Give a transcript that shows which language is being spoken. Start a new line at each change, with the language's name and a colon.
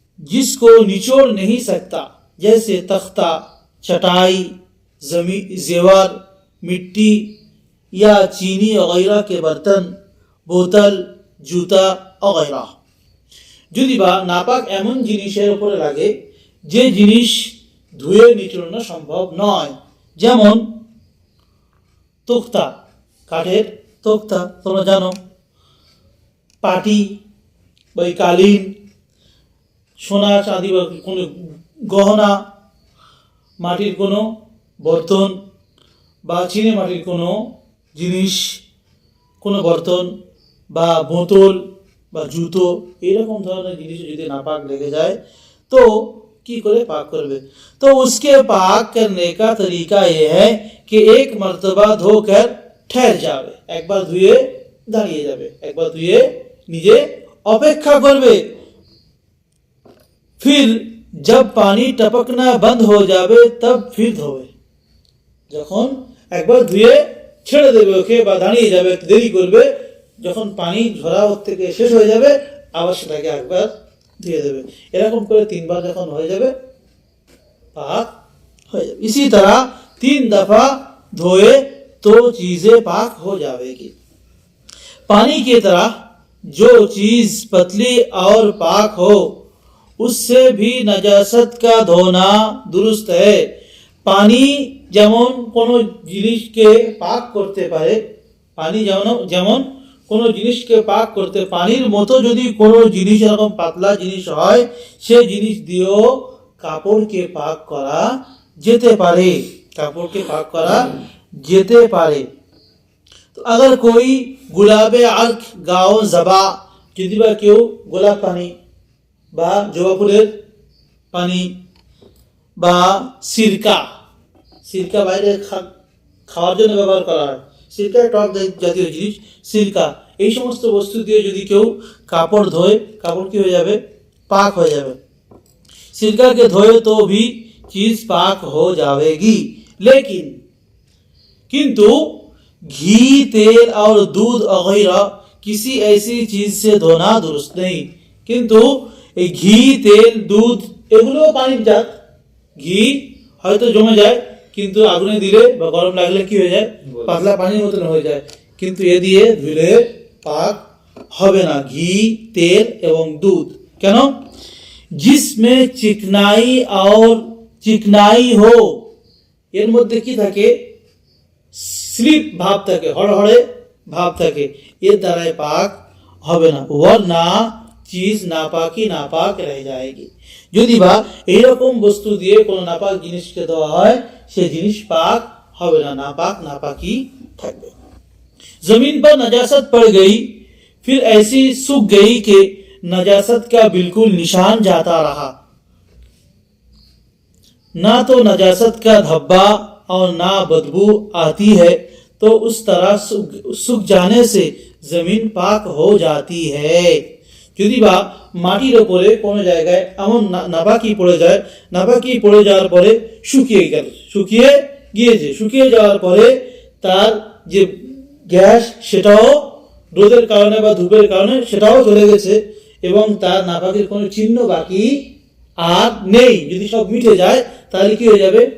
Hindi: जिसको निचोड़ नहीं सकता, जैसे तख्ता, चटाई, जेवर, मिट्टी या चीनी वगैरह के बर्तन, बोतल, जूता वगैरह।
Bangla: যদি বা নাপাক এমন জিনিসের উপরে লাগে যে জিনিস ধুয়ে নিচড়ানো সম্ভব নয়, যেমন তোক্তা, কাঠের তোক্তা তোমরা জানো, পাটি বা কালীন, সোনা চাঁদি বা কোনো গহনা, মাটির কোনো বর্তন বা চিনে মাটির কোনো জিনিস, কোনো বর্তন বা বোতল বা জুতো, এরকম ধরনের জিনিস যদি নাপাক লেগে যায়
Hindi: तो की करे पाक करवे। तो उसके पाक करने का तरीका ये है कि एक मर्तबा धोकर ठहर जावे, एक बार धुए
Bangla: दाঁড়িয়ে যাবে, একবার ধুয়ে নিজে অপেক্ষা করবে।
Hindi: फिर जब पानी टपकना बंद हो जावे तब फिर धोवे।
Bangla: যখন একবার ধুয়ে ছেড়ে দেবে ওকে বা দাঁড়িয়ে যাবে, একটু দেরি করবে, যখন পানি ঝরা ওর থেকে শেষ হয়ে যাবে আবার সেটাকে একবার ধুয়ে দেবে। এরকম করে 3 बार যখন হয়ে যাবে
Hindi: पाक हो जाए। इसी तरह 3 दफा धोए तो चीजें पाक हो जाएगी। पानी की तरह जो चीज पतली और पाक हो उससे भी नजासत का धोना दुरुस्त है।
Bangla: पानी যেমন কোনো জিনিসকে পাক করতে পারে, পানি যেমন কোনো জিনিসকে পাক করতে, পানির মতো যদি কোনো জিনিস এরকম পাতলা জিনিস হয় সেই জিনিস দিয়েও কাপড়কে পাক করা যেতে পারে, কাপড়কে পাক করা যেতে পারে। তো
Hindi: अगर कोई गुलाबे अर्क गाओ जबा,
Bangla: যদি বা কেউ গোলাপ পানি বা জবা ফুলের পানি বা সিরকা, সিরকা বাইরে খাওয়ার জন্য ব্যবহার করা হয়, সিরকা টক জাতীয় জিনিস, সিরকা, এই সমস্ত বস্তু দিয়ে যদি কেউ কাপড় ধোয়, কাপড় কি হয়ে যাবে? পাক হয়ে যাবে।
Hindi: सिरका के धोए तो भी चीज पाक हो जाएगी, लेकिन किंतु घी, तेल और दूध वगैरह किसी ऐसी चीज से धोना दुरुस्त नहीं। किंतु घी, तेल, दूध
Bangla: এগুলো পানির জাত। ঘি হয়তো জমে যায় কিন্তু আগুনে দিলে বা গরম লাগলে কি হয়ে যায়? পাতলা পানির মতন হয়ে যায়, কিন্তু এ দিয়ে ধুলে পাক হবে না, ঘি, তেল এবং দুধ। কেন?
Hindi: जिसमें चिकनाई और चिकनाई हो,
Bangla: এর মধ্যে কি থাকে? স্লিপ ভাব থাকে, হড়হড়ে ভাব থাকে, এর দ্বারাই পাক হবে না।
Hindi: वरना चीज नापाकी नापाक रह जाएगी।
Bangla: যদি বা এইরকম বস্তু দিয়ে কোনো নাপাক জিনিসকে দেওয়া হয় সে জিনিস পাক হবে না,
Hindi: नापाक नापाकी
Bangla: থাকবে।
Hindi: जमीन पर नजासत पड़ गई, फिर ऐसी सूख गई कि नजासत का बिल्कुल निशान जाता रहा, ना तो नजासत का धब्बा और ना बदबू आती है, तो उस तरह सूख जाने से जमीन पाक हो जाती है।
Bangla: যদি বা মাটির উপরে কোনো জায়গায় এমন নাপাকি পড়ে যায়, নাপাকি পড়ে যাওয়ার পরে শুকিয়ে গিয়েছে, শুকিয়ে যাওয়ার পরে তার যে গ্যাস সেটাও রোদের কারণে বা ধূপের কারণে সেটাও চলে গেছে এবং তার নাপাকের কোনো চিহ্ন বাকি আর নেই, যদি সব মিটে যায় তাহলে কি হয়ে যাবে?